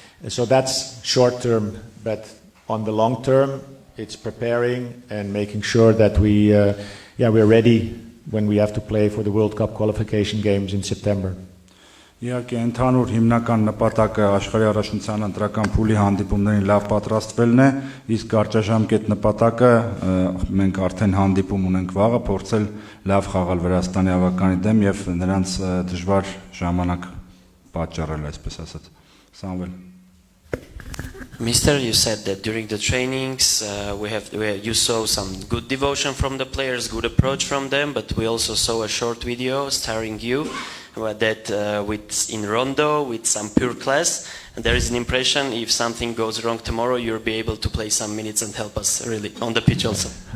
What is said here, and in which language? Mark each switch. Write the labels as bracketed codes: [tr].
[en] So that's short term, but on the long term, it's preparing and making sure that we're ready when we have to play for the World Cup qualification games in September. [hy] Իհարկե ընդհանուր հիմնական նպատակը աշխարհի առաջնության ընտրական փուլի հանդիպումներին լավ պատրաստվելն է, իսկ կարճաժամկետ նպատակը մենք արդեն հանդիպում ունենք վաղը, փորձել լավ խաղալ Վրաստանի ավականի դեմ եւ նրանց դժվար ժամանակ պատճառել, այսպես ասած. Սամվել. [en] Mister, you said that during the trainings you saw some good devotion from the players, good approach from them, but we also saw a short video starring you that in rondo with some pure class. And there is an impression if something goes wrong tomorrow, you'll be able to play some minutes and help us really on the pitch also.